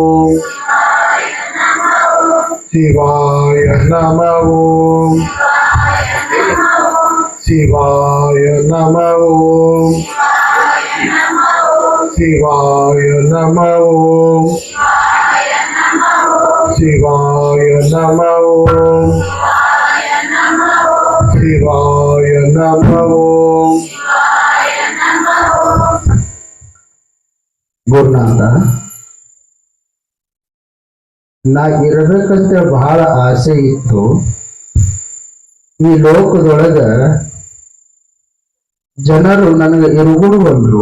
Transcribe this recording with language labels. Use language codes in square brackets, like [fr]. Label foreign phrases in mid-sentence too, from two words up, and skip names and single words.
[sa] ಶಿವಾಯ ನಮೋ ಶಿವಾಯ ನಮೋ ಶಿವಾಯ ನಮೋ ಶಿವಾಯ ನಮೋ ಶಿವಾಯ ನಮೋ. [kn] ಗುರುನಾಥ ನಾ ಇರಬೇಕಂತ ಬಹಳ ಆಸೆ ಇತ್ತು. ಈ ಲೋಕದೊಳಗ ಜನರು ನನಗೆ ಇರುಗುಡು ಬಂದ್ರು.